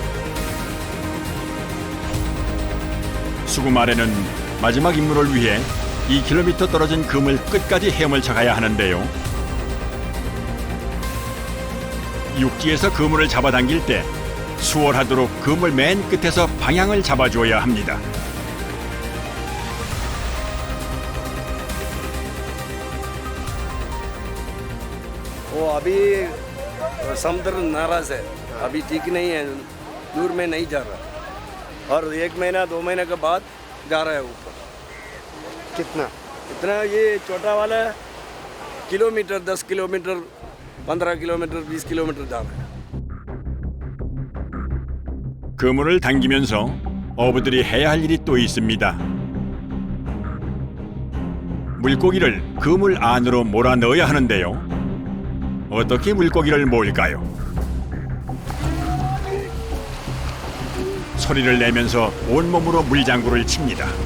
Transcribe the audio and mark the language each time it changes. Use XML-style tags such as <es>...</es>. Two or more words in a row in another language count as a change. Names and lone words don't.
<ko>수구마렌은 마지막 임무를 위해 2km 떨어진 그물 끝까지 헤엄을 쳐가야 하는데요. 육지에서 그물을 잡아당길 때 수월하도록 그물 맨 끝에서 방향을 잡아줘야 합니다.</ko> <hi>वो अभी समुद्र नाराज है, अभी ठीक नहीं है, दूर में नहीं जा रहा और 1 महीना 2 महीने के बाद जा रहा है ऊपर। कितना? इतना ये छोटा वाला किलोमीटर 10 किलोमीटर 15 किलोमीटर 20 किलोमीटर जा रहा है।</hi> <ko>그물을 당기면서 어부들이 해야 할 일이 또 있습니다. 물고기를 그물 안으로 몰아 넣어야 하는데요. 어떻게 물고기를 모을까요? 소리를 내면서 온몸으로 물장구를 칩니다.</ko>